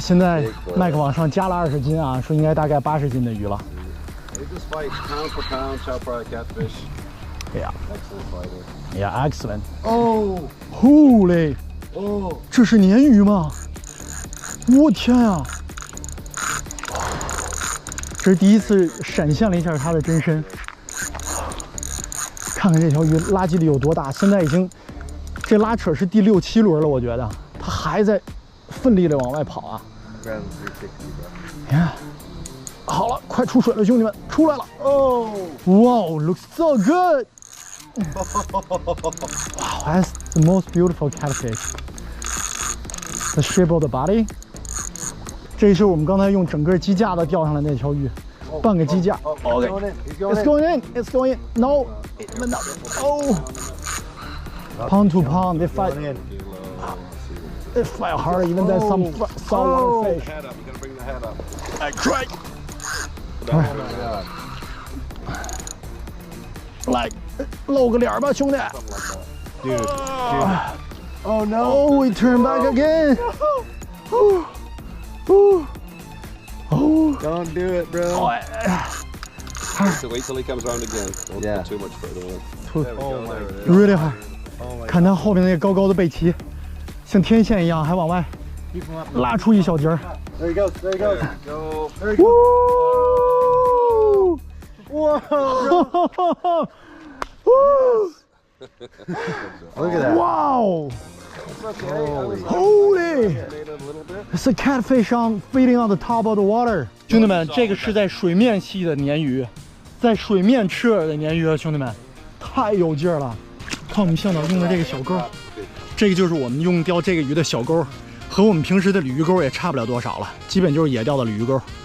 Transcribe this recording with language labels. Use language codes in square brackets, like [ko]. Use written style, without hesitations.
[zh] 现在麦克往上加了20斤啊，说应该大概80斤的鱼了。 [en] They just fight pound for pound, chop fry catfish. Yeah, Excellent fighter. yeah, excellent. Oh. Holy！ Oh. [zh] 这是鲶鱼吗？我天呀！这是第一次闪现了一下它的真身。看看这条鱼拉肌力有多大，现在已经这拉扯是第6、7轮了，我觉得它还在奋力的往外跑啊！ [en] Ground 360, bro. [zh] 你看，好了，快出水了，兄弟们，出来了！哦，哇 [en] ，looks so good！ Wow, that's the most beautiful catfish. The shape of the body. [zh] 这是我们刚才用整个机架子钓上来那条鱼，半个机架。 [en] OK, it's going in, it's going in. No, no. Oh, pound to pound, they fight. They fight harder even than some saltwater fish. Head up, you gotta bring the head up. I tried. Oh my god. [zh] 来，露个脸吧，兄弟。 [en] Dude. Oh no! Oh, we turn back again. Oh, Don't do it, bro. So wait till he comes around again. Don't Yeah. go too much further in. Oh There we go, there it is. really hard. Oh my [zh] 看它后面那个高高的背鳍，像天线一样，还往外 [en] Keep him up. [zh] 拉出一小截儿。 [en] There he goes. There he goes. Go. There he goes. Woo! Whoa. Woo! Look at that. Wow! Okay. Holy! Made it a little bit. It's a catfish on feeding on the top of the water. [zh] 兄弟们，这个是在水面吸的鲶鱼，在水面吃饵的鲶鱼啊，兄弟们，太有劲儿了！看我们向导用的这个小钩，这个就是我们用钓这个鱼的小钩。和我们平时的鲤鱼钩也差不了多少了，基本就是野钓的鲤鱼钩。